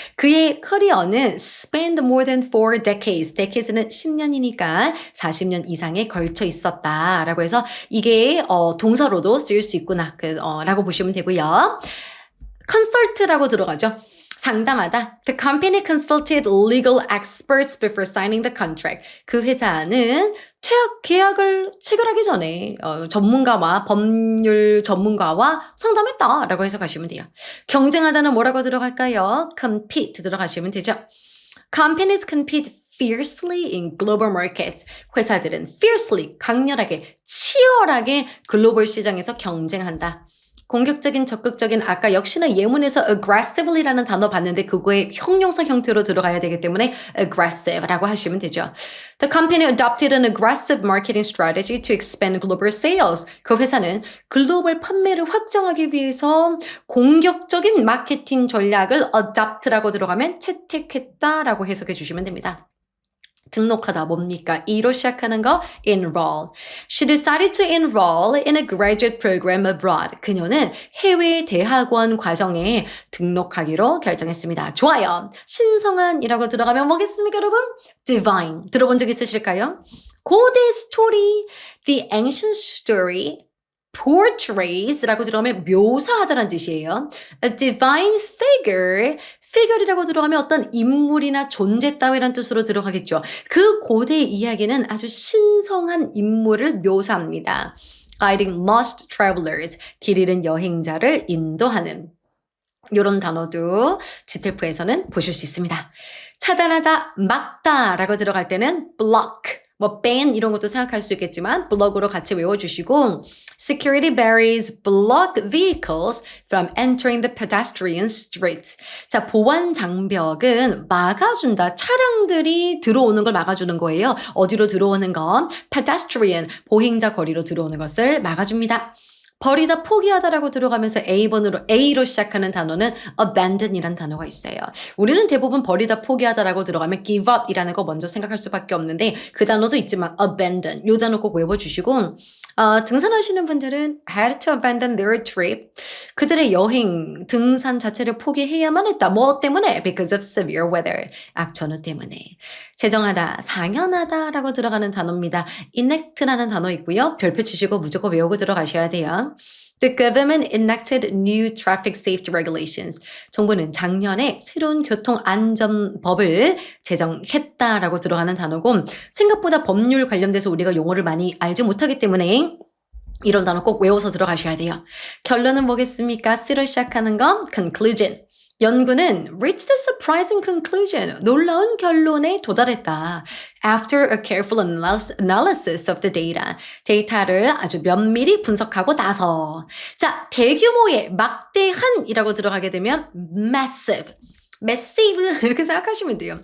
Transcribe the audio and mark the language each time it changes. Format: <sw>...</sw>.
<en>그의 커리어는 spanned more than 4 decades.</en> <ko>decades는 10년이니까 40년 이상에 걸쳐 있었다라고 해서 이게 동사로도 쓰일 수 있구나 라고 보시면 되고요. consult라고 들어가죠. 상담하다.</ko> <en>The company consulted legal experts before signing the contract.</en> <ko>그 회사는 계약을 체결하기 전에 법률 전문가와 상담했다라고 해석하시면 돼요. 경쟁하다는 뭐라고 들어갈까요? compete 들어가시면 되죠.</ko> <en>Companies compete fiercely in global markets.</en> <ko>회사들은 fiercely, 강렬하게, 치열하게 글로벌 시장에서 경쟁한다. 공격적인, 적극적인, 아까 역시나 예문에서 aggressively라는 단어 봤는데 그거의 형용사 형태로 들어가야 되기 때문에 aggressive라고 하시면 되죠.</ko> <en>The company adopted an aggressive marketing strategy to expand global sales.</en> <ko>그 회사는 글로벌 판매를 확장하기 위해서 공격적인 마케팅 전략을 adopt라고 들어가면 채택했다라고 해석해 주시면 됩니다. 등록하다 뭡니까? E로 시작하는 거 enroll.</ko> <en>She decided to enroll in a graduate program abroad.</en> <ko>그녀는 해외 대학원 과정에 등록하기로 결정했습니다. 좋아요. 신성한이라고 들어가면 뭐겠습니까, 여러분? divine. 들어본 적 있으실까요? 고대 스토리, the ancient story, portrays라고 들어가면 묘사하다라는 뜻이에요. A divine figure 이라고 들어가면 어떤 인물이나 존재 따위라는 뜻으로 들어가겠죠. 그 고대 이야기는 아주 신성한 인물을 묘사합니다. Guiding lost travelers, 길 잃은 여행자를 인도하는 이런 단어도 지텔프에서는 보실 수 있습니다. 차단하다, 막다라고 들어갈 때는 block.</ko> <en>ban 이런 것도 생각할 수 있겠지만 블럭으로 같이 외워주시고 Security barriers block vehicles from entering the pedestrian street.</en> <ko>자, 보안 장벽은 막아준다. 차량들이 들어오는 걸 막아주는 거예요. 어디로 들어오는 건 pedestrian, 보행자 거리로 들어오는 것을 막아줍니다. 버리다 포기하다라고 들어가면서 A로 시작하는 단어는 abandon이라는 단어가 있어요. 우리는 대부분 버리다 포기하다라고 들어가면 give up이라는 거 먼저 생각할 수밖에 없는데 그 단어도 있지만 abandon 이 단어 꼭 외워주시고 등산하시는 분들은 had to abandon their trip. 그들의 여행, 등산 자체를 포기해야만 했다. 뭐 때문에?</ko> <en>Because of severe weather.</en> <ko>악천후 때문에. 제정하다, 상연하다라고 들어가는 단어입니다. enact라는 단어 있고요. 별표 치시고 무조건 외우고 들어가셔야 돼요.</ko> <en>The government enacted new traffic safety regulations.</en> <ko>정부는 작년에 새로운 교통안전법을 제정했다라고 들어가는 단어고 생각보다 법률 관련돼서 우리가 용어를 많이 알지 못하기 때문에 이런 단어 꼭 외워서 들어가셔야 돼요. 결론은 뭐겠습니까? C로 시작하는 건 conclusion.</ko> <en>연구는 reached a surprising conclusion.</en> <ko>놀라운 결론에 도달했다.</ko> <en>After a careful analysis of the data.</en> <ko>데이터를 아주 면밀히 분석하고 나서. 자, 대규모의 막대한이라고 들어가게 되면 massive. 이렇게 생각하시면 돼요.</ko>